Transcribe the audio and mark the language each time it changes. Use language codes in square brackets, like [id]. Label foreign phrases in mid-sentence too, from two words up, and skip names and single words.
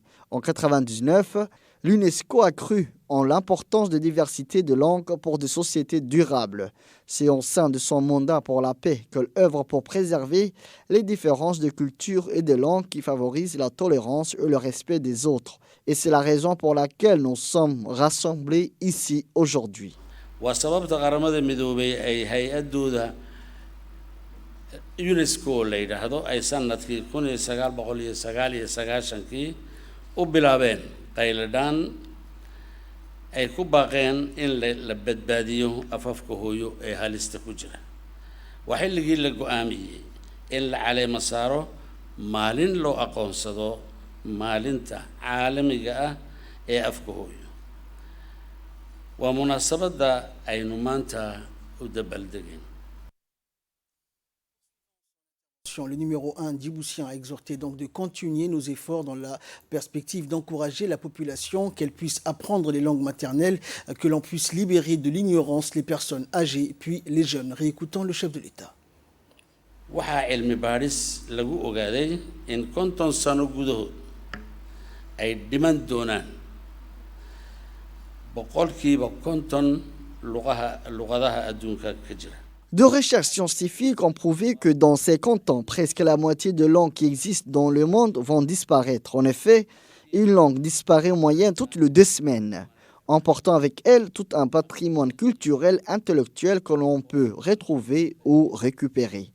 [fr] En 1999, l'UNESCO a cru en l'importance de diversité de langues pour des sociétés durables. C'est au sein de son mandat pour la paix qu'elle œuvre pour préserver les différences de culture et de langue qui favorisent la tolérance et le respect des autres. Et c'est la raison pour laquelle nous sommes rassemblés ici aujourd'hui. وسببت [so] qaramada midoobay ay hay-adooda UNESCO la yiraahdo ay sanadkii 1999 u bilaabeen qayladaan ay ku baaqeen in la badbaadiyo afafka hooyo ee halista ku jira waxa xilligii la go'aamiyay in la caleema saaro maalin loo aqoonsado maalinta caalamiga ah ee afka hooyo ومناسبة أي نمانتا ودبلدقين. [fr] Le numéro 1 djiboutien a exhorté donc de continuer nos efforts dans la perspective d'encourager la population, qu'elle puisse apprendre les langues maternelles, que l'on puisse libérer de l'ignorance les personnes âgées puis les jeunes. Réécoutons le chef de l'État. [so] waxaa cilmi baadhis lagu ogaaday in 50 sano gudahood ay dhiman doonaan [fr] Deux recherches scientifiques ont prouvé que dans 50 ans, presque la moitié des langues qui existent dans le monde vont disparaître. En effet, une langue disparaît en moyenne toutes les 2 semaines, emportant avec elle tout un patrimoine culturel, intellectuel que l'on peut retrouver ou récupérer.